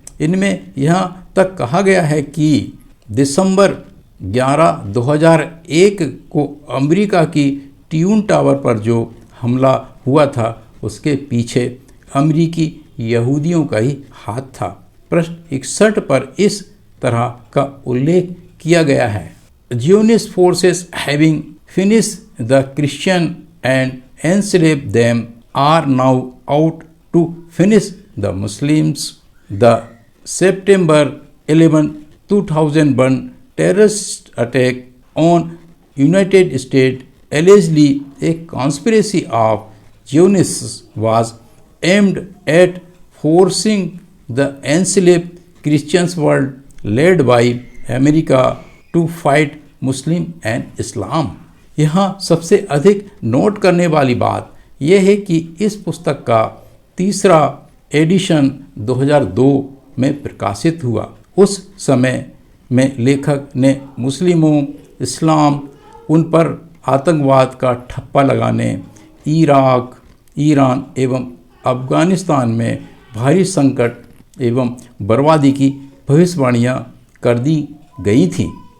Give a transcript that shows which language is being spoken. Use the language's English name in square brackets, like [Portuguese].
[Hindi] इनमें यहाँ तक कहा गया है कि दिसंबर 11, 2001 को अमेरिका की ट्यून टावर पर जो हमला हुआ था उसके पीछे अमेरिकी यहूदियों का ही हाथ था। पृष्ठ 61 पर इस तरह का उल्लेख किया गया है। [English] Zionist forces having finished the Christian and enslaved them are now out to finish the Muslims. The September 11, 2001 terrorist attack on United States, allegedly a conspiracy of Zionists, was aimed at forcing the enslaved Christians world led by America to fight Muslim and Islam. [Hindi] यहाँ सबसे अधिक note करने वाली बात यह है कि इस पुस्तक का तीसरा एडिशन 2002 में प्रकाशित हुआ। उस समय में लेखक ने मुस्लिमों, इस्लाम, उन पर आतंकवाद का ठप्पा लगाने, इराक, ईरान एवं अफगानिस्तान में भारी संकट एवं बर्बादी की भविष्यवाणियाँ कर दी गई थीं।